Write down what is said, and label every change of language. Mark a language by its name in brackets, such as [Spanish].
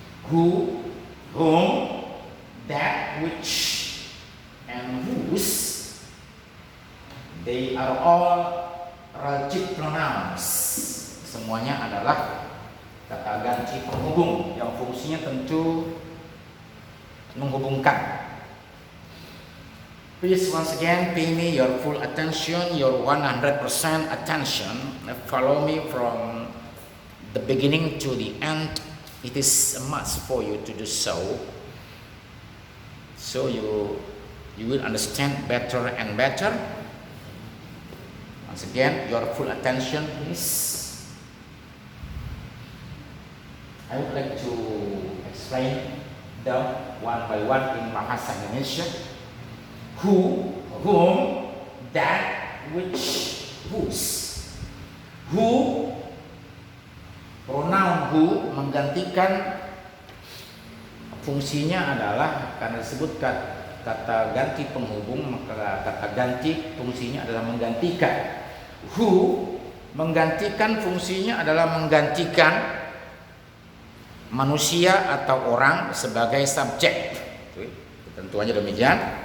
[English] Who, whom, that, which, and whose. They are all relative pronouns. [Indonesian] Semuanya adalah kata ganti penghubung yang fungsinya tentu menghubungkan. [English] Please once again pay me your full attention, your 100% attention. Follow me from the beginning to the end. It is a must for you to do so. So you will understand better and better. Once again, your full attention please. I would like to explain them one by one in bahasa Indonesia. Who, whom, that, which, whose. [Indonesian] Who, pronoun who menggantikan, fungsinya adalah karena disebut kata ganti penghubung, maka kata ganti fungsinya adalah menggantikan. Who menggantikan fungsinya adalah menggantikan manusia atau orang sebagai subjek. Tentunya demikian.